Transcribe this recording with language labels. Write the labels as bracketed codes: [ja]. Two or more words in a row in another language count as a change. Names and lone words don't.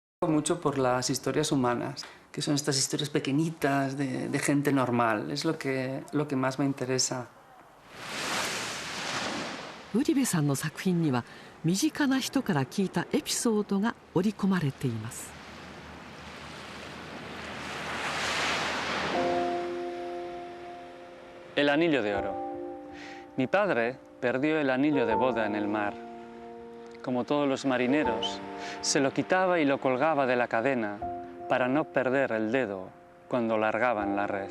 [es] Mucho por las historias humanas, que son estas historias pequeñitas de gente normal. Es lo que más me interesa. [ja] ウリベさんの作品には身近な人から聞いたエピソードが織り込まれています。 [es] El anillo de oro. Mi padre perdió el anillo de boda en el mar. Como todos los marineros, se lo quitaba y lo colgaba de la cadena para no perder el dedo cuando largaban la red.